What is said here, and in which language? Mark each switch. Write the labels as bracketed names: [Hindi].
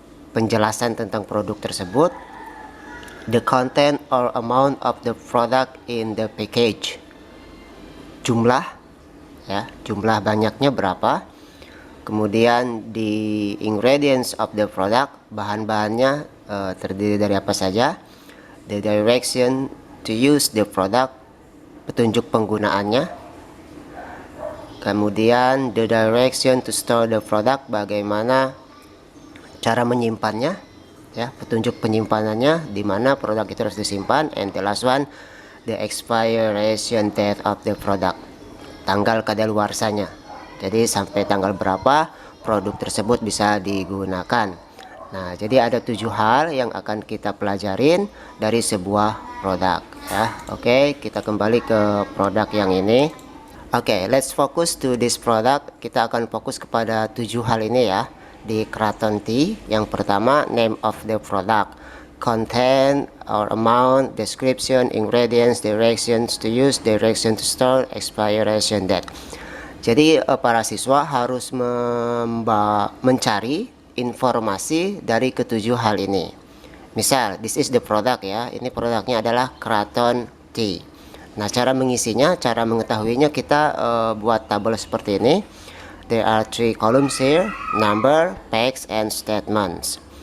[Indonesian] Penjelasan tentang produk tersebut. [English] The content or amount of the product in the package. [Indonesian] Jumlah ya, jumlah banyaknya berapa. Kemudian [English] the ingredients of the product, [Indonesian] bahan-bahannya terdiri dari apa saja. [English] The direction to use the product, [Indonesian] petunjuk penggunaannya. Kemudian [English] the direction to store the product, [Indonesian] bagaimana cara menyimpannya ya, petunjuk penyimpanannya, di mana produk itu harus disimpan. [English] And the last one, the expiration date of the product, [Indonesian] tanggal kadaluarsanya. Jadi sampai tanggal berapa produk tersebut bisa digunakan. Nah, jadi ada 7 hal yang akan kita pelajarin dari sebuah produk ya. Oke, kita kembali ke produk yang ini. [English] Oke, let's focus to this product. [Indonesian] Kita akan fokus kepada 7 hal ini ya di Kraton Tea. [English] Yang pertama, name of the product, content or amount, description, ingredients, directions to use, direction to store, expiration date. [Indonesian] Jadi para siswa harus mencari informasi dari ketujuh hal ini. [English] Misal, this is the product ya. [Indonesian] Ini produknya adalah Kraton Tea. Nah, cara mengisinya, cara mengetahuinya, kita buat tabel seperti ini. [English] There are 3 columns here: number, facts, and statements.